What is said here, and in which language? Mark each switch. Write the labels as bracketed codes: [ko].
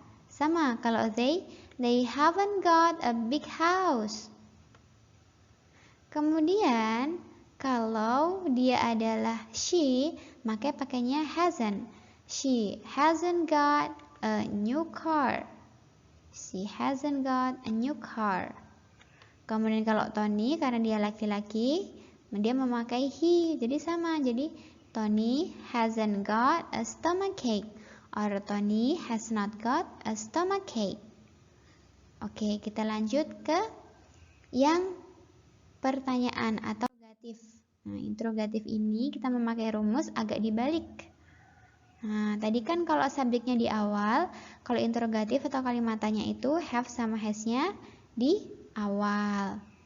[id] Sama kalau [en] they haven't got a big house. [id] Kemudian kalau dia adalah she, maka pakainya hasn't. [en] She hasn't got a new car. She hasn't got a new car. [id] Kemudian kalau Tony, karena dia laki-laki, dia memakai he, jadi sama. [en] Jadi Tony hasn't got a stomachache or Tony has not got a stomachache. [id] Oke, kita lanjut ke yang pertanyaan atau interrogatif. Nah, interrogatif ini kita memakai rumus agak dibalik. Nah, tadi kan kalau subjeknya di awal, kalau interrogatif atau kalimat tanya itu have sama has-nya di awal.